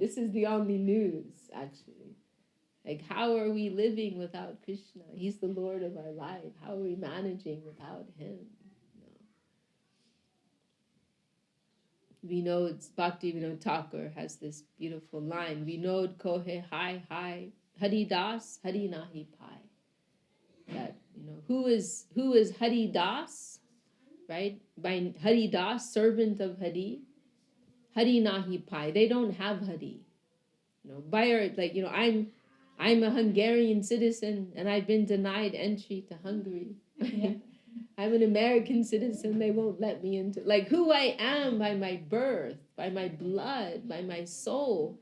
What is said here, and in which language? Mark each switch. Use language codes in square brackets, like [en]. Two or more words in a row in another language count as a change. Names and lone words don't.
[en] This is the only news, actually. Like, how are we living without Krishna? He's the Lord of our life. How are we managing without him? We know it's Bhaktivinoda Thakur has this beautiful line. [bn] Vinod kohe hai hai, Hari Das, Hari nahi pai. [en] That, who is Hari Das, right? By Hari Das, servant of Hari. [bn] Hari nahi pai. [en] They don't have hari. By our, like, I'm a Hungarian citizen and I've been denied entry to Hungary. Yeah. I'm an American citizen. They won't let me into, like, who I am by my birth, by my blood, by my soul.